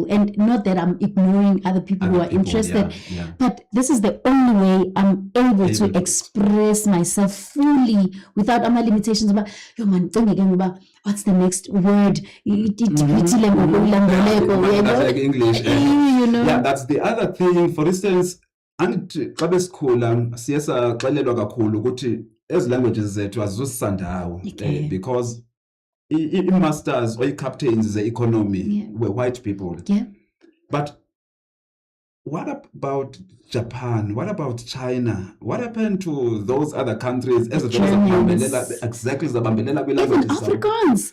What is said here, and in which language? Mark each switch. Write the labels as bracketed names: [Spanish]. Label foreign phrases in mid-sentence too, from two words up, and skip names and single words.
[English] And not that I'm ignoring other people who are interested, but this is the only way I'm able to express myself fully without my limitations. But what's the next word? Like English, you know. Yeah, that's the other thing. For instance, [North Ndebele] angithi xa besikhula siye saxelelwa kakhulu ukuthi ezi languages zethu azizusisandawo, [English] because i-masters or i-captains ze-economy were white people. But what about Japan? What about China? What happened to those other countries? Exactly, even Afrikaans.